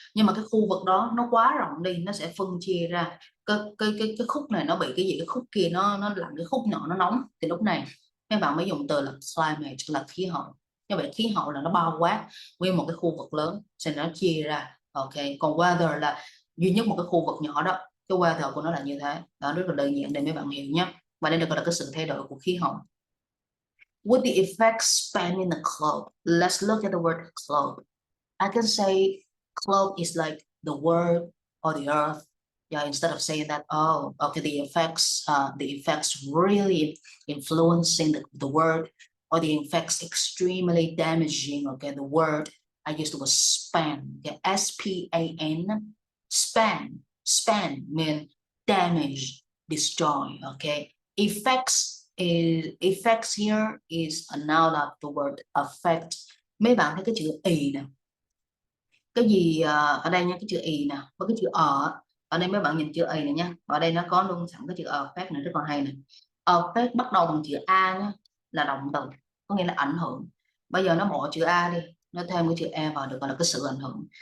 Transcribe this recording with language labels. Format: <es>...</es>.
<vi>Nhưng mà cái khu vực đó nó quá rộng đi, nó sẽ phân chia ra cái khúc này nó bị cái gì, cái khúc kia nó lạnh, cái khúc nọ nó nóng, thì lúc này các bạn mới dùng từ là climate, là khí hậu. Như vậy khí hậu là nó bao quát nguyên một cái khu vực lớn, sẽ nó chia ra. Ok, còn weather là duy nhất một cái khu vực nhỏ đó, cái weather của nó là như thế đó, rất là đơn giản để mấy bạn hiểu nhé. Và đây được gọi là cái sự thay đổi của khí hậu.</vi> <en>With the effects spanning the globe, let's look at the word globe. I can say globe is like the world or the earth. Yeah, instead of saying that, oh, okay, the effects really influencing the word, or the effects extremely damaging. Okay, the word I used the word span. Okay, SPAN, span. Span mean damage, destroy. Okay, effects here is a noun of the word affect.</en> <vi>Mấy bạn thấy cái chữ y nè, cái gì ở đây nha, cái chữ y nè với cái chữ ở đây mấy bạn nhìn chữ y này nha, ở đây nó có luôn sẵn cái chữ affect này, rất là hay này. Affect bắt đầu bằng chữ a nhá, là động từ, có nghĩa là ảnh hưởng. Bây giờ nó bỏ chữ a đi, nó thêm cái chữ e vào, được gọi là cái sự ảnh hưởng.</vi>